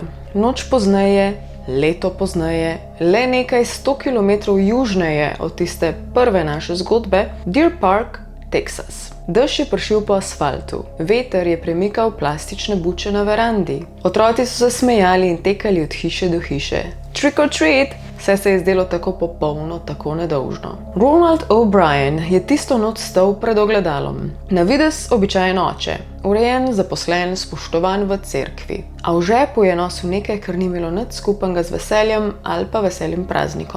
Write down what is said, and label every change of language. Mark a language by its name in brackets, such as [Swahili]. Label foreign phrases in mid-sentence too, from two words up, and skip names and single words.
[Slovenian] Noč pozneje, leto pozneje, le nekaj 100 km južneje od tiste prve naše zgodbe, Deer Park, Texas. Dež je pršil po asfaltu. Veter je premikal plastične buče na verandi. Otroci so se smejali in tekali od hiše do hiše. [English] Trick or treat! [Slovenian] Vse se je zdelo tako popolno, tako nedolžno. Ronald O'Brien je tisto noč stal pred ogledalom. Na videz običajen oče, urejen, zaposlen, spoštovan v cerkvi. A v žepu je nosil nekaj, kar ni imelo nič skupnega z veseljem ali pa veselim praznikom.